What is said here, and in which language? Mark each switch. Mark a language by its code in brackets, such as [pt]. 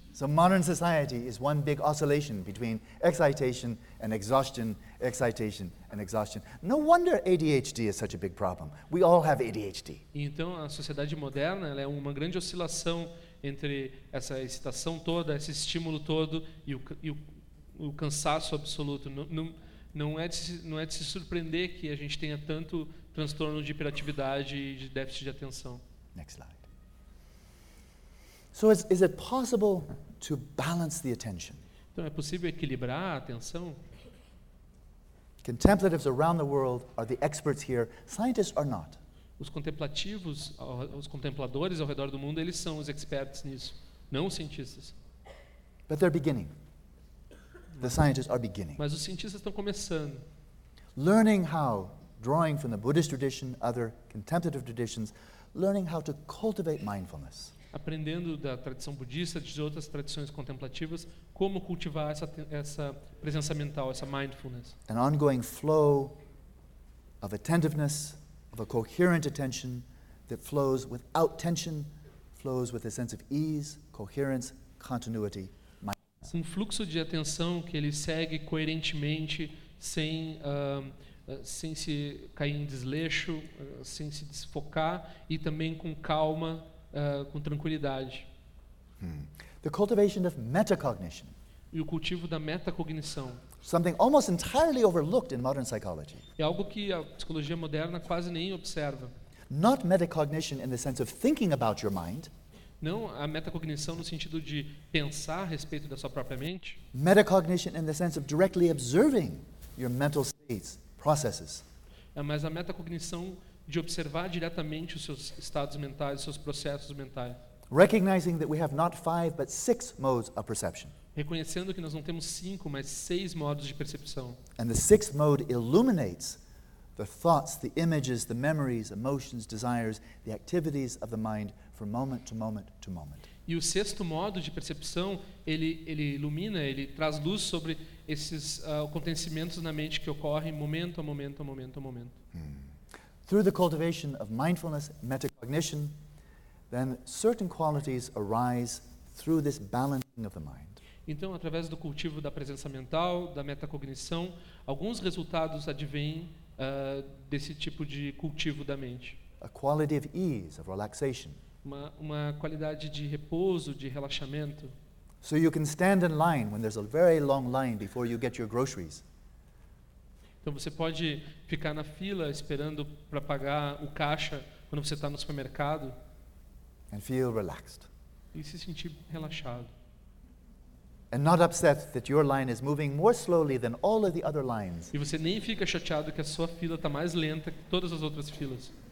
[en] So modern society is one big oscillation between excitation and exhaustion, excitation and exhaustion. No wonder ADHD is such a big problem. We all have ADHD. [pt] Então a sociedade moderna, ela é uma grande oscilação entre essa excitação toda, esse estímulo todo e o cansaço absoluto. Não é de se surpreender que a gente tenha tanto transtorno de hiperatividade e de déficit de atenção. [en] Next slide. So is it possible to balance the attention? [pt] Então é possível equilibrar a atenção? [en] Contemplatives around the world are the experts here. Scientists are not. [pt] Os contempladores ao redor do mundo, eles são os experts nisso, não os cientistas. [en] But they're beginning. The scientists are beginning. [pt] Mas os cientistas estão começando. [en] Learning how, drawing from the Buddhist tradition, other contemplative traditions, learning how to cultivate mindfulness. [pt] Aprendendo da tradição budista, de outras tradições contemplativas, como cultivar essa presença mental, essa mindfulness. [en] An ongoing flow of attentiveness, of a coherent attention that flows without tension, flows with a sense of ease, coherence, continuity. [pt] Um fluxo de atenção que ele segue coerentemente, sem se cair em desleixo, sem se desfocar, e também com calma, com tranquilidade. [en] The cultivation of metacognition. [pt] E o cultivo da metacognição. [en] Something almost entirely overlooked in modern psychology. [pt] É algo que a psicologia moderna quase nem observa. [en] Not metacognition in the sense of thinking about your mind. [pt] Não a metacognição no sentido de pensar a respeito da sua própria mente. [en] Metacognition in the sense of directly observing your mental states, processes. [pt] É mais a metacognição de observar diretamente os seus estados mentais, os seus processos mentais. [en] Recognizing that we have not five but six modes of perception. [pt] Reconhecendo que nós não temos cinco, mas seis modos de percepção. [en] And the sixth mode illuminates the thoughts, the images, the memories, emotions, desires, the activities of the mind from moment to moment to moment. [pt] E o sexto modo de percepção, ele ilumina, ele traz luz sobre esses acontecimentos na mente que ocorrem momento a momento a momento a momento. [en] Through the cultivation of mindfulness, metacognition, then certain qualities arise through this balancing of the mind. [pt] Então, através do cultivo da presença mental, da metacognição, alguns resultados advêm desse tipo de cultivo da mente. [en] A quality of ease, of relaxation. [pt] Uma qualidade de repouso, de relaxamento. [en] So you can stand in line when there's a very long line before you get your groceries. [pt] Então você pode ficar na fila esperando para pagar o caixa quando você está no supermercado. [en] And feel relaxed. [pt] E se sentir relaxado. [en] And not upset that your line is moving more slowly than all of the other lines. [pt] E você nem fica chateado que a sua fila está mais lenta que todas as outras filas.